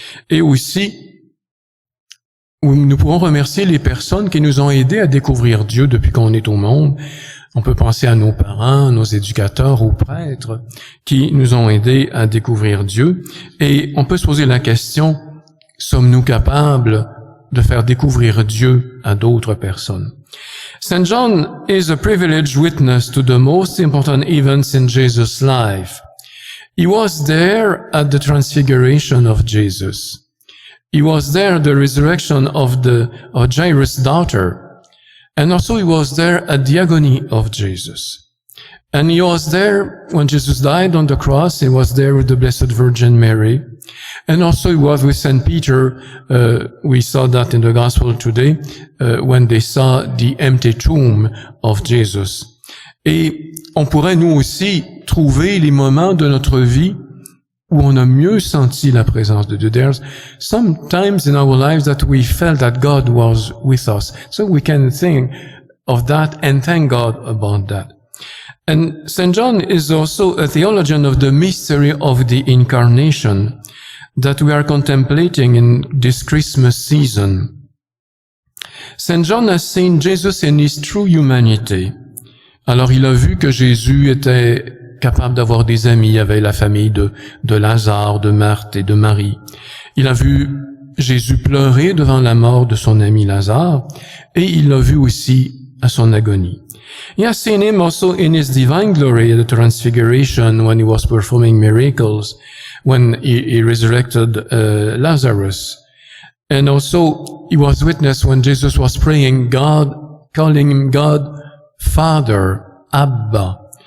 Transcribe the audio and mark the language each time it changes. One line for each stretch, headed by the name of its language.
French: Et aussi, nous pourrons remercier les personnes qui nous ont aidés à découvrir Dieu depuis qu'on est au monde. On peut penser à nos parents, nos éducateurs, aux prêtres qui nous ont aidés à découvrir Dieu. Et on peut se poser la question, sommes-nous capables de faire découvrir Dieu à d'autres personnes?
English: St. John is a privileged witness to the most important events in Jesus' life. He was there at the transfiguration of Jesus. He was there at the resurrection of Jairus' daughter. And also he was there at the agony of Jesus. And he was there when Jesus died on the cross. He was there with the Blessed Virgin Mary. And also he was with St. Peter. We saw that in the Gospel today, when they saw the empty tomb of Jesus.
French: Et on pourrait nous aussi trouver les moments de notre vie où on a mieux senti la présence de Dieu.
English: There's sometimes in our lives that we felt that God was with us. So we can think of that and thank God about that. And St. John is also a theologian of the mystery of the Incarnation that we are contemplating in this Christmas season. St. John has seen Jesus in his true humanity.
French: Alors il a vu que Jésus était capable d'avoir des amis, il y avait la famille de Lazare, de Marthe et de Marie. Il a vu Jésus pleurer devant la mort de son ami Lazare et il l'a vu aussi à son agonie.
English: He has seen him also in his divine glory at the transfiguration when he was performing miracles, when he resurrected Lazarus. And also he was witness when Jesus was praying God, calling him God, Father, Abba.